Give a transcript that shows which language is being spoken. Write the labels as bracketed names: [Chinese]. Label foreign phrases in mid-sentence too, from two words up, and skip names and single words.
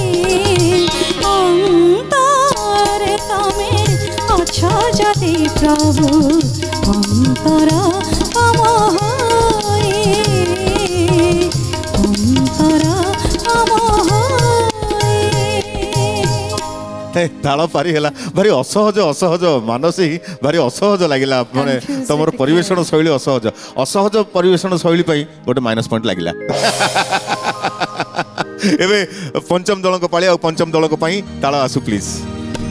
[Odia] ଯେତି ପ୍ରଭୁ ଅନ୍ତର ମମ ହୋଏ ଅନ୍ତର ମମ ହୋଏ। ତାଳ ପାରି ହେଲା ଭାରି ଅସହଜ ମାନସୀ ଭାରି ଅସହଜ ଲାଗିଲା ମାନେ ତମର ପରିବେଷଣ ଶୈଳୀ ଅସହଜ ପରିବେଷଣ ଶୈଳୀ ପଇ ଗୋଟେ [English] minus point [Odia] ଲାଗିଲା। ଏବେ ପଞ୍ଚମ ଦଳକ ପାଳି ଆ ପଞ୍ଚମ ଦଳକ ପଇ ତାଳ ଆସୁ ପ୍ଲିଜ୍।